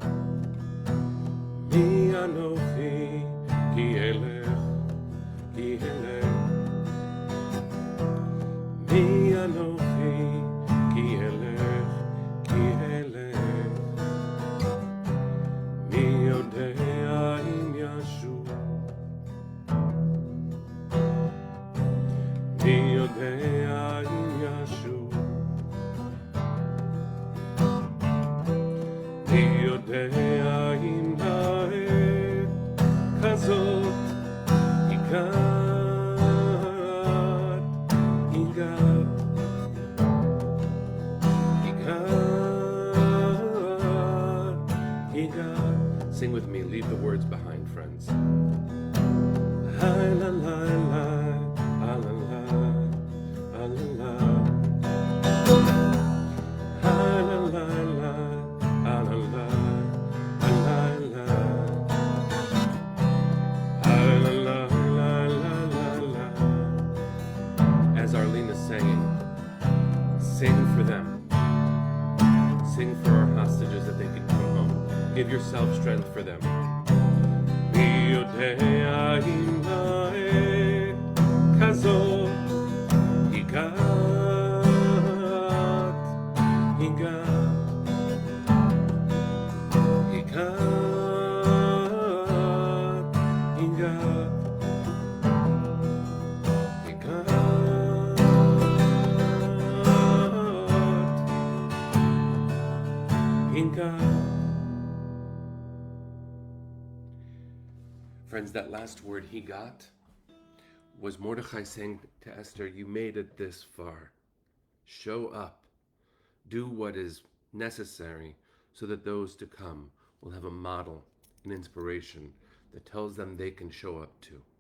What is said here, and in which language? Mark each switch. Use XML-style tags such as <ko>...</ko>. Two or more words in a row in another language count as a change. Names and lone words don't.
<he>מי אנוכי כי אלך, כי אלך. מי אנוכי כי אלך, כי אלך. מי יודע אם ישובו. מי יודע אם ישובו. מי יודע אם לעת כזאת הגעת, הגעת, הגעת, הגעת.</he> <en>Sing with me, leave the words behind, friends. Hi, la, la, la, la, la, la, la, la. Hi, la, la, la, la, la, la, la, la. Hi, la, la, la, la, la, la. As Arlene is saying, sing for them. Sing for our hostages that they can come home. Give yourself strength for them.</en> <he>מי יודע אם לעת כזאת הגעת, הגעת, הגעת, הגעת, הגעת, הגעת.</he> <en>Friends, that last word he got was Mordechai saying to Esther, you made it this far. Show up. Do what is necessary so that those to come will have a model, an inspiration that tells them they can show up too.</en>